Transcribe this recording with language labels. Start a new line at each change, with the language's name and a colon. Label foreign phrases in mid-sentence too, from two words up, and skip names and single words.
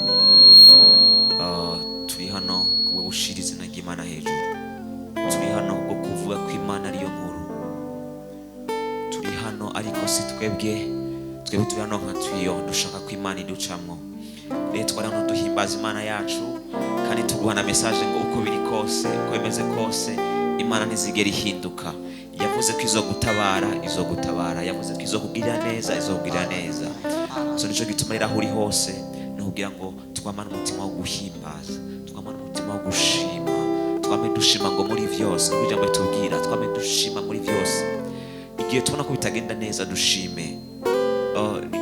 Rundi: turi hano kubwo gushira izina ry'Imana hejuru turi hano kubwo kuvuga ko Imana ariyo nkuru turi hano ariko si twebwe turi hano nka twiyo dushaka ko Imana iducamo rero twari hano duhimbaza Imana yacu kandi tuguha na message ngo uko biri kose uko bimeze kose Imana ntizigera ihinduka yavuze ko izogutabara yavuze ko izokugirira neza so nico gituma rero aho uri hose nubwira ngo twamane umutima wo guhimbaza twamane umutima wo gushima twame dushima ngo muri vyose kugira ngo tubwira twame dushima muri vyose igihe tubona ko bitagenda neza dushime ni